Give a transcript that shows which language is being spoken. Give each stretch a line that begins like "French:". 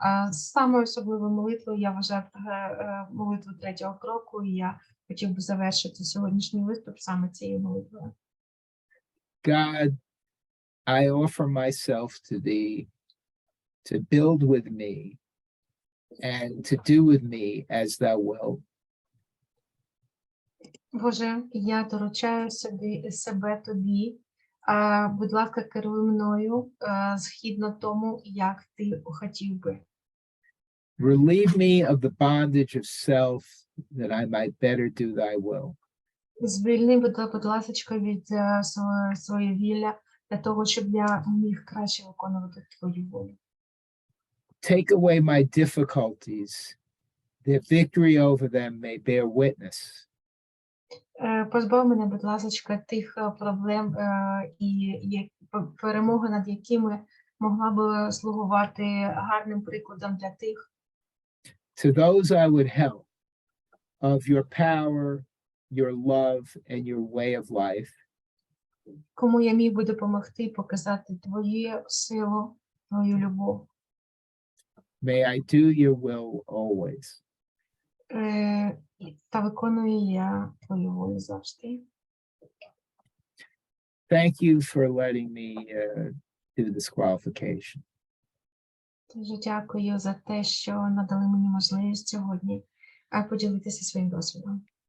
Ukrainian: Саме особливою молитвою я вважаю молитву третього кроку, і я хотів би завершити сьогоднішній виступ саме цією молитвою.
English: God, I offer myself to thee to build with me and to do with me as thou wilt.
Ukrainian: Боже, я доручаю себе тобі. Будь ласка, керуй мною згідно тому, як ти хотів би.
English: Relieve me of the bondage of self that I might better do thy will.
Ukrainian: Звільни, будь ласка, від своєї вілля, для того, щоб я міг краще виконувати твою волю.
English: Take away my difficulties, that victory over them may bear witness.
Ukrainian: Позбав мене, будь ласка, тих проблем і перемоги, над якими могла би слугувати гарним прикладом для тих.
English: To those I would help, of your power, your love, and your way of life.
Ukrainian: Кому я міг би допомогти показати твою силу, твою любов.
English: May I do your will always.
Ukrainian: Та виконую я твою волю завжди.
English: Thank you for letting me do this qualification.
Ukrainian: Дуже дякую за те, що надали мені можливість сьогодні поділитися своїм досвідом.